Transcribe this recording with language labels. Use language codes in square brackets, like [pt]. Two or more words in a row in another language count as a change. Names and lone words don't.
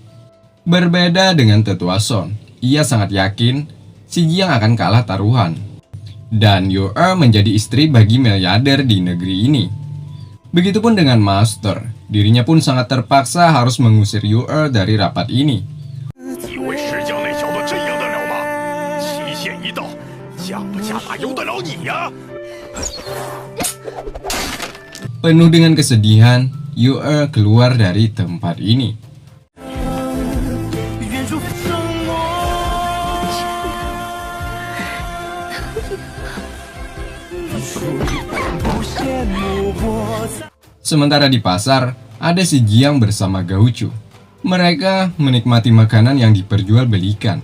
[id] Berbeda dengan Tetua Son, ia sangat yakin si Jiang akan kalah taruhan. Dan Yu-er menjadi istri bagi miliarder di negeri ini. Begitupun dengan Master, dirinya pun sangat terpaksa harus mengusir Yu-er dari rapat ini. [zh] 以为石江那小子真赢得了吗？期限一到，嫁不嫁哪由得了你呀？ [id] Penuh dengan kesedihan, Yu-er keluar dari tempat ini. [zh] 原主生我。 [id] Sementara di pasar, ada si Jiang bersama Gauchu. Mereka menikmati makanan yang diperjualbelikan.